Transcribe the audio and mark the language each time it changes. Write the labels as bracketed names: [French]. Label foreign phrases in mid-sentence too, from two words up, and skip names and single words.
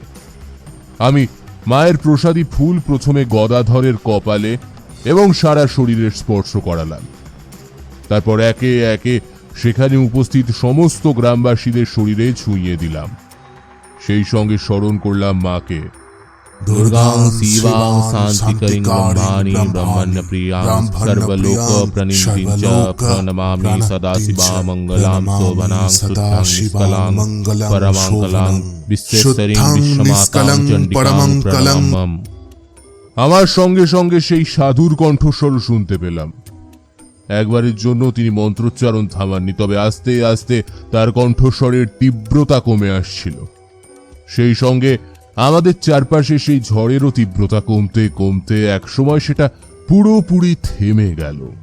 [Bangla] আমি মায়ের প্রসাদী ফুল প্রথমে গদাধরের কপালে এবং সারা শরীরের স্পর্শ করালাম। তারপর একে একে সেখানে উপস্থিত সমস্ত গ্রামবাসীদের শরীরে ছুঁয়ে দিলাম। সেই সঙ্গে স্মরণ করলাম মাকে। [Sanskrit] দুর্গাং শিবাং শান্তিকরিং ব্রহ্মাণি ব্রহ্মণ্য প্রিয়াং সর্বলোক প্রণিধিঞ্চ প্রণমামি সদা শিবা মঙ্গলাং শোভনাং শুদ্ধং নিষ্কলাং পরমাং কলাং বিশ্বেশ্বরিং বিশ্বমাতাং চণ্ডিকাং প্রণমাম্যহম। [Bangla] আমার সঙ্গে সঙ্গে সেই সাধুর কণ্ঠস্বর শুনতে পেলাম। একবারের জন্য তিনি মন্ত্রোচ্চারণ থামাননি, তবে আস্তে আস্তে তার কণ্ঠস্বরের তীব্রতা কমে আসছিল। সেই সঙ্গে আমাদের চারপাশে সেই ঝড়েরও তীব্রতা কমতে কমতে একসময় সেটা পুরোপুরি থেমে গেল।